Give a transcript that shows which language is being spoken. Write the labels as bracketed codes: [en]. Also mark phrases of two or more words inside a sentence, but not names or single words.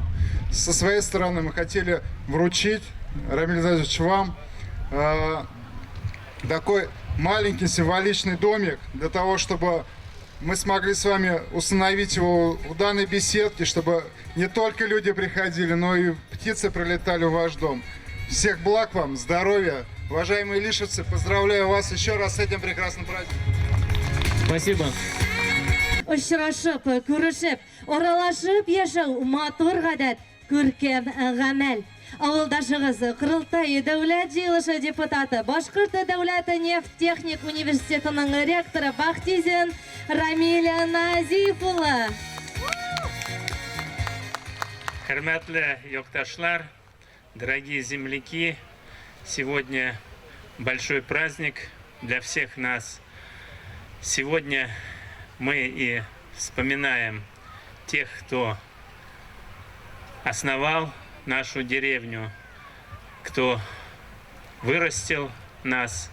[ru] Со своей стороны мы хотели вручить, Рамиль Назифович, вам такой маленький символичный домик для того, чтобы мы смогли с вами установить его в данной беседке, чтобы не только люди приходили, но и птицы прилетали в ваш дом. Всех благ вам, здоровья. Уважаемые илишевцы, поздравляю вас еще раз с этим прекрасным праздником. Спасибо. [tt] Очрашып, күрешеп, аралашып яшәү матур гадәт, күркәм гамәл. Авылдашыгыз Кырылтай дәүләт җыелышы депутаты, Башкорт дәүләт нефтехник университетының ректоры Бахтизин Рамиль Назиф улы. Хөрмәтле якташлар, [ru] дорогие земляки, сегодня большой праздник для всех нас. Сегодня мы и вспоминаем тех, кто основал нашу деревню, кто вырастил нас.